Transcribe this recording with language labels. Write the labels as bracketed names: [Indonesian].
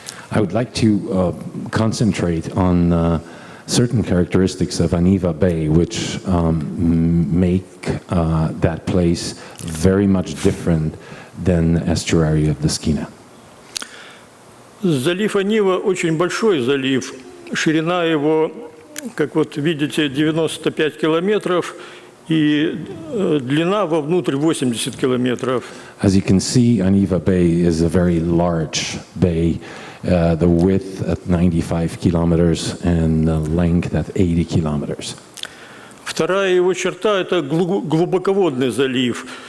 [English] I would like to concentrate on certain characteristics of Aniva Bay, which make that place very much different than the estuary of the Skina. [Russian] Залив Анива очень большой залив. Ширина его, как вот видите, 95 километров, и длина вовнутрь 80 километров. [English] As you can see, Aniva Bay is a very large bay, the width at 95 kilometers and the length at 80 kilometers. [Russian] Вторая его черта – это глубоководный залив.